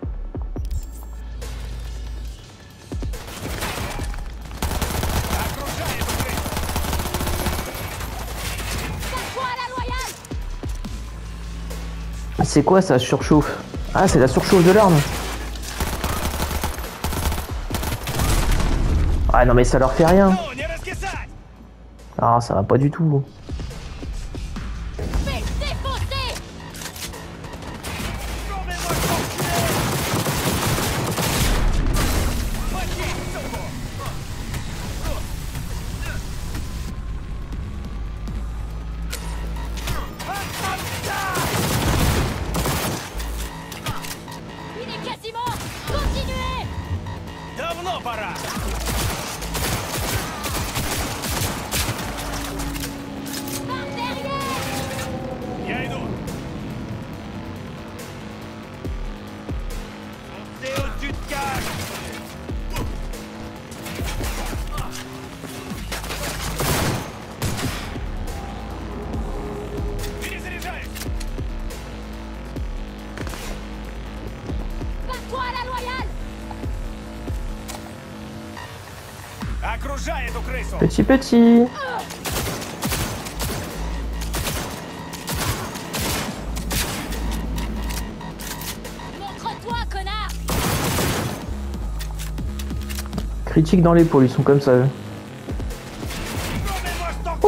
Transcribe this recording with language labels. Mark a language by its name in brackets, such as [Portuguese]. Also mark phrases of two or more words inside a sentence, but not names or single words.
[French] Bats-toi à la loyale! C'est quoi ça, surchauffe? Ah, c'est la surchauffe de l'arme. Ah non mais ça leur fait rien. Non, [Russian] не раскисать! [French] Ah, ça va pas du tout. Fais défoncer! Tournez-moi cet enculé! Il est quasiment! Continuez! [Russian] Давно пора! [French] Par derrière! [Russian] Я иду! [French] Foncez au-dessus de cage! [Russian] Перезаряжаюсь! [French] Bats-toi à la loyale! [Russian] Окружай эту крысу! [French] Petit petit. Montre-toi, connard! Critique dans l'épaule, ils sont comme ça eux. Tournez-moi cet enculé!